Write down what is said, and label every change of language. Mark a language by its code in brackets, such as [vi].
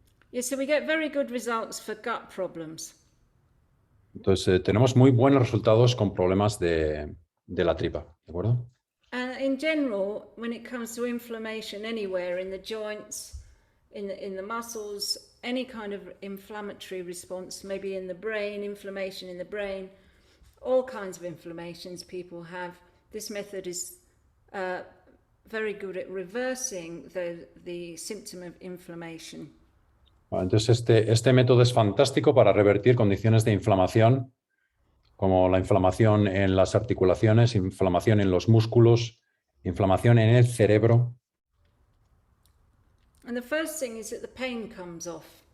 [en] Yeah, so we get very good results for gut problems. [es] Entonces, tenemos muy buenos resultados con problemas de la tripa, ¿de acuerdo? [en] And in general, when it comes to inflammation anywhere in the joints, in the muscles, any kind of inflammatory response, maybe in the brain, inflammation in the brain, all kinds of inflammations people have, this method is very good at reversing the symptom of inflammation. [es] Entonces, este método es fantástico para revertir condiciones de inflamación, como la inflamación en las articulaciones, inflamación en los músculos, inflamación en el cerebro. [en] And the first thing is that the pain comes off.